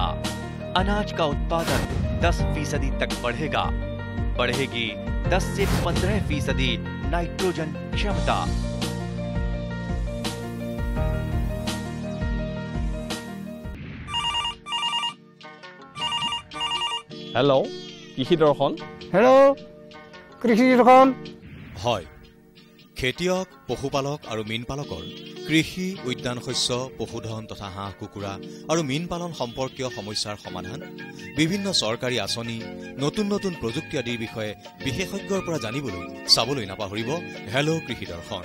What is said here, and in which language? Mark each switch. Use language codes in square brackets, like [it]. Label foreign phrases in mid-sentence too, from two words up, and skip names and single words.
[hi] अनाज का उत्पादन 10% तक बढ़ेगा। बढ़ेगी 10 से 15% नाइट्रोजन क्षमता। [as] हेलो কৃষি দৰ্শন। হেল্ল' কৃষি দৰ্শন। হয়, খেতিয়ক, পশুপালক আৰু মীন পালকৰ কৃষি, উদ্যান শস্য, পশুধন তথা হাঁহ কুকুৰা আৰু মীন পালন সম্পৰ্কীয় সমস্যাৰ সমাধান, বিভিন্ন চৰকাৰী আঁচনি, নতুন নতুন প্ৰযুক্তি আদিৰ বিষয়ে বিশেষজ্ঞৰ পৰা জানিবলৈ চাবলৈ নাপাহৰিব হেল্ল' কৃষি দৰ্শন।